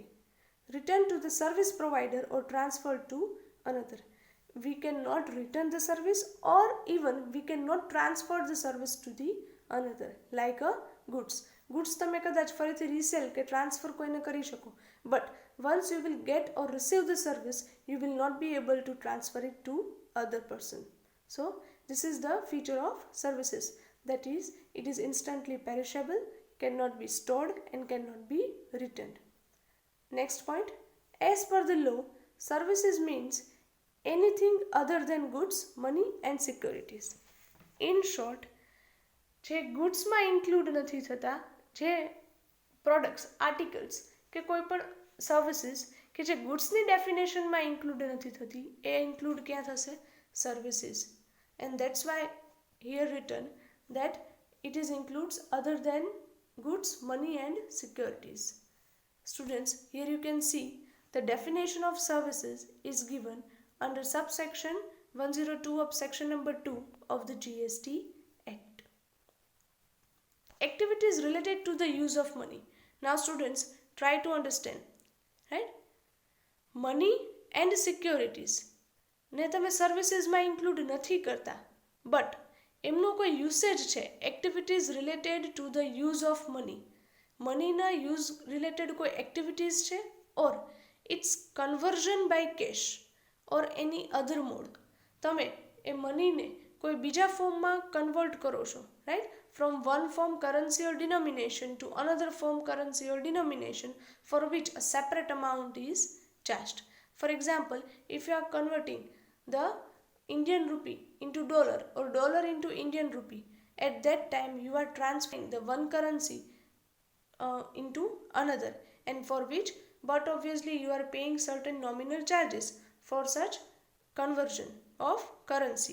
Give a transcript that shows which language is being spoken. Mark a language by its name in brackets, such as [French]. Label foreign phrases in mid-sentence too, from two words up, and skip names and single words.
[English] Return to the service provider or transfer to another. We cannot return the service, or even we cannot transfer the service to the another, like a goods. [Gujarati] Goods તમે કદાચ ફરીથી રીસેલ કે ટ્રાન્સફર કોઈને કરી શકો, [English] but once you will get or receive the service, you will not be able to transfer it to other person. So this is the feature of services, that is, it is instantly perishable, cannot be stored and cannot be returned. Next point, as per the law, services means anything other than goods, money and securities. In short, [Gujarati] જે ગુડ્સમાં ઇન્ક્લુડ નથી થતા, જે પ્રોડક્ટ્સ, આર્ટિકલ્સ કે કોઈ પણ સર્વિસીસ કે જે ગુડ્સની ડેફિનેશનમાં ઇન્ક્લુડ નથી થતી, એ ઇન્ક્લુડ ક્યાં થશે? [English] Services. And that's why here written that it is includes other than goods, money and securities. Students, here you can see the definition of services is given under subsection 102 of section number 2 of the GST Act. Activities related to the use of money. Now students, try to understand, right? Money and securities [Gujarati] ને તમે સર્વિસીસમાં ઇન્ક્લુડ નથી કરતા, બટ એમનો કોઈ યુસેજ છે, [English] Activities related to the use of money, મનીના યુઝ રિલેટેડ કોઈ એક્ટિવિટીઝ છે, or its conversion by cash or any other mode. [Gujarati] તમે એ મનીને કોઈ બીજા ફોર્મમાં કન્વર્ટ કરો છો, રાઈટ? [English] From one form currency or denomination to another form currency or denomination for which a separate amount is charged. For example, if you are converting the Indian rupee into dollar or dollar into Indian rupee, at that time you are transferring the one currency into another, and for which, but obviously you are paying certain nominal charges for such conversion of currency.